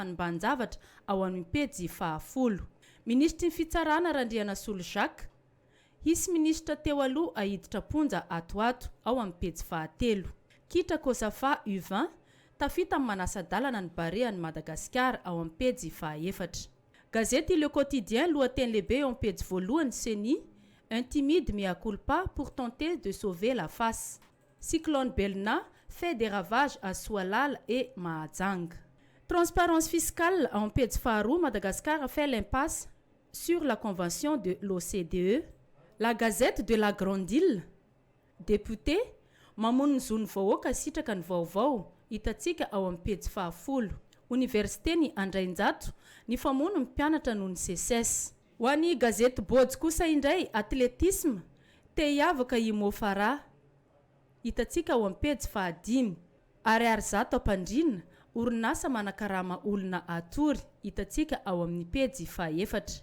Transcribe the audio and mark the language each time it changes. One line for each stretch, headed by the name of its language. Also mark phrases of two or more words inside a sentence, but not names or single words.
Malagasy: fanimban-javatra ao amin'ny pejy 10 ministry ny fitsarana Randriana Solo Jacques hisy ministra teo aloha ahiditra ponja atoato ao amin'ny pejy 3 kitra Kosafa U20 tafita amin'ny manasa-dalana ny Barea ny Madagasikara ao amin'ny pejy 4 gazety Le Quotidien lohateny lehibe ao amin'ny pejy 1 Seny
French: un timide mea culpa pour tenter de sauver la face Cyclone Belna fait des ravages à Soalala et Mahajanga. Transparence fiscale en page 2 Madagascar a fait l'impasse sur la convention de l'OCDE. La Gazette de la Grande Île.
Malagasy: Député mamono ny zony vahoaka sitraka ny vaovao hitantsika ao amin'ny pejy 10 Université-ny Andrainjato ny famono mpianatra noho ny CSS. Ho an'ny gazety Bôjy kosa indray atletisme te hiavaka i Mo Farah hitantsika ao amin'ny pejy 5 Ariary zato ampandrina orinasa manakarama olona atory hitantsika ao amin'ny pejy 4.